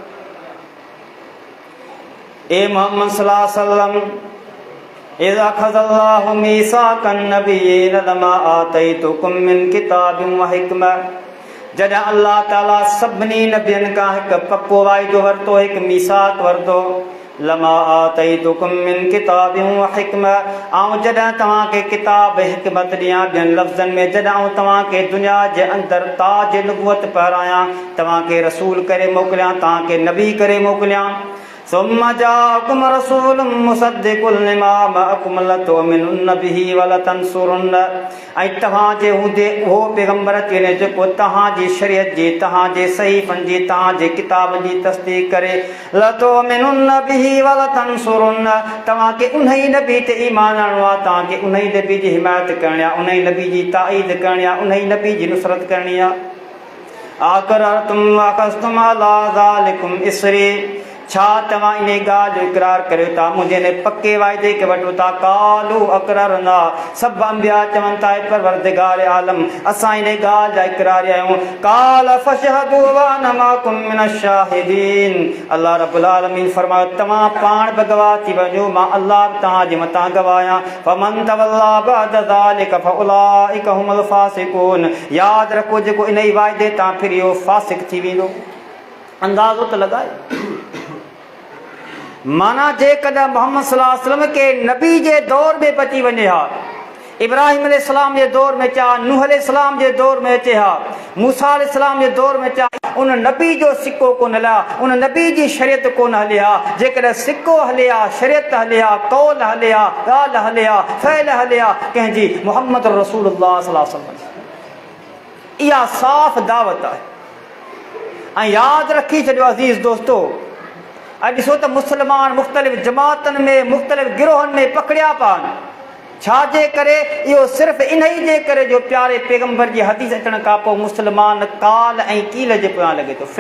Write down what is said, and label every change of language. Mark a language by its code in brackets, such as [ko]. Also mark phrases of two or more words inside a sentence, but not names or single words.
[ar] ए मोहम्मद صلى الله عليه وسلم، إذ أخذ الله ميثاق النبيين لما آتيتكم من كتاب وحكمة, [sd] जॾहिं अल्लाह ताला सभिनी नबियनि खां हिकु पको वाइदो वरितो, हिकु मीसाक़ वरितो। [ar] لما آتيتكم من كتاب وحكمة, [sd] ऐं जॾहिं तव्हांखे किताब हिकमत ॾियां, ॿियनि लफ़्ज़नि में जॾहिं आउं तव्हांखे दुनिया जे अंदरि ताज नुबुवत पहिरायां, तव्हांखे रसूल करे मोकिलियां, तव्हांखे नबी करे मोकिलियां। [ar] ثم جاءكم رسول مصدق لما معكم لتؤمنن به ولتنصرنه، [sd] ऐं तव्हांजे हूंदे उहो पैगम्बर अची वञे जेको तव्हांजी शरीयत जी, तव्हांजे सहीफ़नि जी, तव्हांजे किताब जी तस्दीक़ करे। [ar] لتؤمنن به ولتنصرنه, [sd] तव्हांखे उन ई नबी ते ईमान आणणो आहे, तव्हांखे उन ई नबी जी हिमायत करणी आहे, उन ई नबी जी ताईद करणी आहे, उन ई नबी जी नुसरत करणी आहे। [ar] أأقررتم وأخذتم على ذلكم إصري, [sd] छा तव्हां इन ॻाल्हि जो इक़रार करियो था, मुंहिंजे इन पके वाइदे खे वठो था? [ar] قالوا أقررنا, [sd] सभु अंबिया चवनि था परवरदिगार आलम असां इन ॻाल्हि जा इक़रार आहियूं। [ar] قال فاشهدوا وأنا معكم من الشاهدين, الله رب العالمين [sd] फरमायो तव्हां पाण बि गवाह थी वञो, मां अल्लाह बि तव्हांजे मथां गवाह आहियां। [ar] فمن تولى بعد ذلك فأولئك هم الفاسقون, [sd] यादि रखो जेको इन ई वाइदे तां फिरियो फासिक थी वेंदो। अंदाज़ो त लॻाए, माना जेकॾहिं मोहम्मद [ar] صلى الله عليه وسلم [sd] के नबी जे दौर में बची वञे हा, इब्राहिम अलैहिस्सलाम जे दौर में चा, नूह अलैहिस्सलाम जे दौर में अचे हा, मूसा अलैहिस्सलाम जे दौर में चा, उन नबी जो सिक्को कोन हलिया, उन नबी जी शरीयत कोन हले हा। जेकॾहिं सिक्को हले हा, शरीयत हले हा, कौल हले हा, ॻाल्हि हले हा, फ़इल हले हा कंहिंजी, [ar] محمد رسول الله صلى الله عليه وسلم, [sd] इहा साफ़ दावत आहे। ऐं यादि रखी छॾियो अज़ीज़ दोस्तो, अॼु ॾिसो त मुस्लमान मुख़्तलिफ़ जमातनि में मुख़्तलिफ़ गिरोहनि में पकड़िया पिया आहिनि। छाजे करे? इहो सिर्फ़ु इन ई जे करे जो प्यारे पैगम्बर जी हदीस अचण खां पोइ मुस्लमान काल ऐं कील जे पोयां लॻे थो।